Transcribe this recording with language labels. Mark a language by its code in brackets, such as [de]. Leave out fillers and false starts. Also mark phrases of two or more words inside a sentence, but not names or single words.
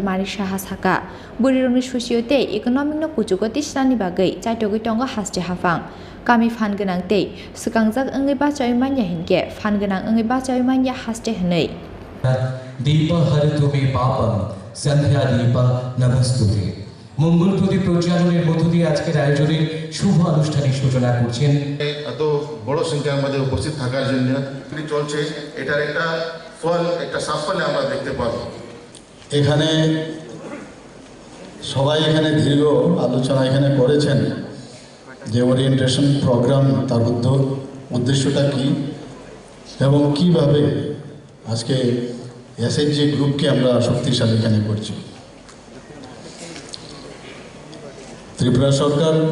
[trp] Manik Saha saka Burirongni susiyote economic no kuchukoti shnani bagai chaitogoi tongo haste hafang kami phangnang tei sikangjak ongi bachoiman ya hinke phangnang ongi bachoiman ya haste hnei [sa] दीप हरतु मे पापं सन्ध्या दीप नमोऽस्तुते [bn] মঙ্গল প্রদীপ প্রজ্বালনের মধ্য দিয়ে আজকের আয়োজনের শুভ আনুষ্ঠানিক সূচনা করছেন এত বড় সংখ্যার মধ্যে উপস্থিত থাকার জন্য চলছে এটার একটা ফল একটা সাফল্য আমরা দেখতে পাবো এখানে সবাই এখানে দীর্ঘ আলোচনা এখানে করেছেন যে [en] orientation program [bn] তার উদ্দেশ্যটা কি এবং কিভাবে আজকে [en] SHG groupke [bn] আমরা শক্তিশালী এখানে করছি ত্রিপুরা সরকার